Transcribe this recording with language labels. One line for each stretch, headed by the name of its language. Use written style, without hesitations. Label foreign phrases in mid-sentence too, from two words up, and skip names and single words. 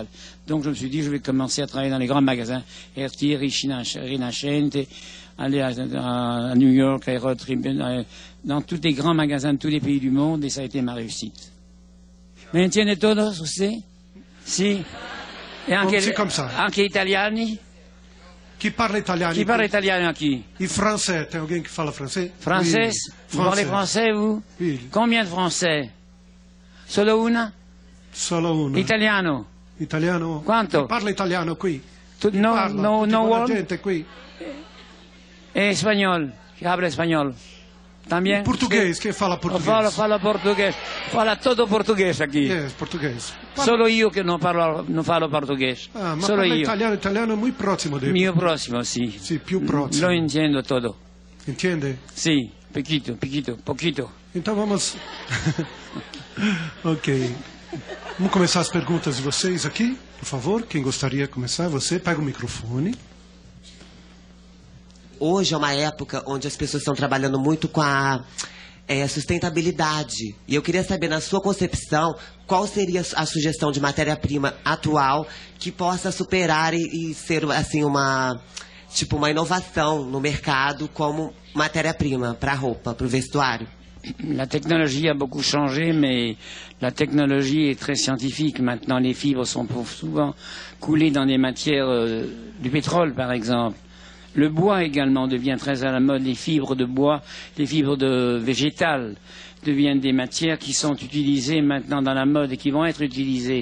French: Donc je me suis dit, je vais commencer à travailler dans les grands magasins, Hertie, Rinascente, aller à New York, à Herald Tribune, dans tous les grands magasins de tous les pays du monde, et ça a été ma réussite.
Spanish: ¿Me entiende todos usted? Sí.
Italian: E anche,
French: comme ça.
Italian: Anche italiani? Chi parla italiano? Chi parla italiano aqui? E français?
Portuguese: Tem alguém que fala francês?
French: Français? Oui. Vous parlez français, vous? Oui. Combien de français?
Italian: Solo una? Solo una. Italiano? Italiano? Quanto? Chi parla italiano qui? No la one? gente qui. E espagnol? Chi habla espagnol?
Portuguese: Também? Português, quem fala português? Fala português. Fala todo português aqui. Português.
Italian: Solo io che non
Portuguese: falo português.
Italian: Ma Solo io. Italiano è molto prossimo del Mio prossimo, sì. Sì, più prossimo. Lo intendo todo.
Portuguese: Entende?
Italian: Sì, poquito.
Portuguese: Então vamos... Ok. Vamos começar as perguntas de vocês aqui, por favor. Quem gostaria de começar? Você pega o microfone. hoje é uma época onde as pessoas estão trabalhando muito com a sustentabilidade. E eu queria saber, na sua concepção, qual seria a sugestão de matéria-prima atual que possa superar e ser assim uma inovação no mercado como matéria-prima para a roupa, para o vestuário.
French: La technologie a beaucoup changé, mais la technologie est très scientifique. Maintenant, les fibres sont souvent coulées dans des matières du pétrole, par exemple. Le bois également devient très à la mode. Les fibres de bois, les fibres végétales deviennent des matières qui sont utilisées maintenant dans la mode et qui vont être utilisées.